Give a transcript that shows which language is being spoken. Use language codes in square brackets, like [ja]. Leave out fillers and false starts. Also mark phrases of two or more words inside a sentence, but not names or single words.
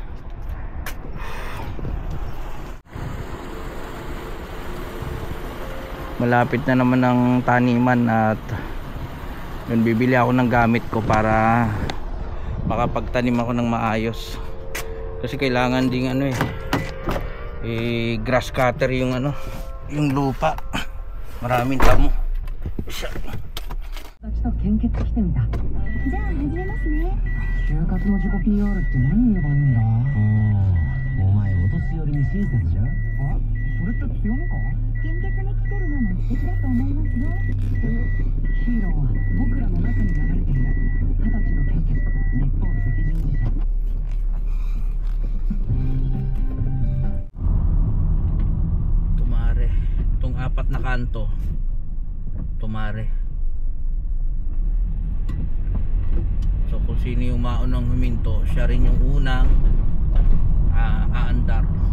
[tl] Malapit na naman ang taniman at yun, bibili ako ng gamit ko para makapagtanim ako ng maayos. Kasi kailangan ding [en] grass cutter [tl] yung yung lupa. Maraming tamo. [ja] 献血来てみた。じゃあ始めますね。就活の自己 PR って何言えばいいんだ。お前お年寄りに親切じゃん。あ、それって強みか？献血に来てるのも素敵だと思いますよ。ヒーローは僕らの中に流れている。20歳の献血、日本赤十字社。 [tl] Tumare. Itong apat na kanto. Tumare. So kung sino yung maunang huminto, siya rin yung unang aandar.